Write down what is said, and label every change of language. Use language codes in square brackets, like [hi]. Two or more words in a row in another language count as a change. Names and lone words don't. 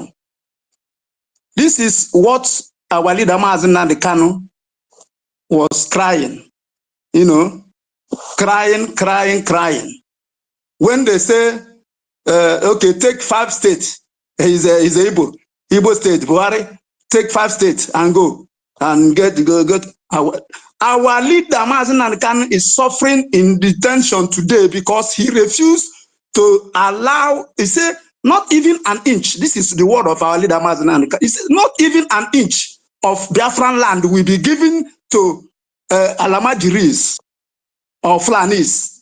[en] This is what our leader Mazen Nnamdi Kanu was crying, crying. When they say, okay, take 5 states, he's able. Igbo state, Buhari, take 5 states and go and get our leader Mazen Nnamdi Kanu is suffering in detention today because he refused to allow, he said, not even an inch. This is the word of our leader Mazen Nnamdi Kanu. He said, not even an inch of Biafran land will be given to Alamajiris or Fulanis.